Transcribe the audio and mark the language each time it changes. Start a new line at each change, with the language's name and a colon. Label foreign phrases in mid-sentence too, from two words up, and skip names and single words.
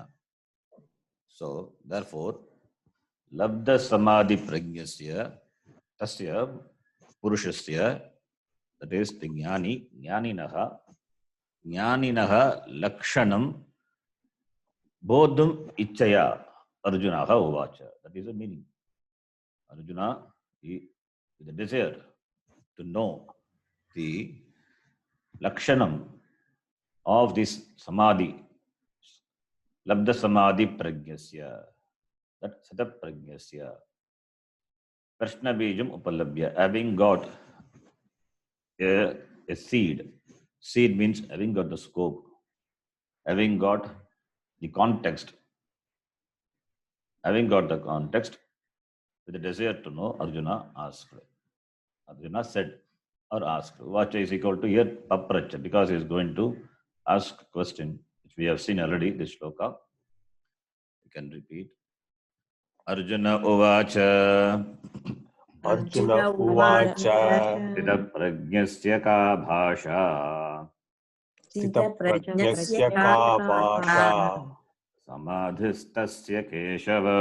English: So, therefore,
Sanskrit: लब्धसमाधिप्रज्ञस्य तस्य पुरुषस्य,
English: that is the
Sanskrit: Jnani, ज्ञानिनः लक्षणं बोद्धुम् इच्छया अर्जुनः उवाच.
English: That is the meaning. Arjuna, with the desire to know the Lakshanam of this Samadhi,
Sanskrit: लब्धसमाधिप्रज्ञस्य,
English: that
Sanskrit: स्थितप्रज्ञस्य, प्रश्नबीजम् उपलभ्य,
English: having got a seed. Seed means having got the scope, having got the context. Having got the context, with the desire to know, Arjuna asked. Arjuna said or asked. Vacha is equal to here Papracha, because he is going to ask a question, which we have seen already, this shloka. You can repeat.
Sanskrit: अर्जुन उवाच. अर्जुन उवाच स्थितप्रज्ञस्य का भाषा स्थितप्रज्ञस्य का भाषा समाधिस्तस्य केशव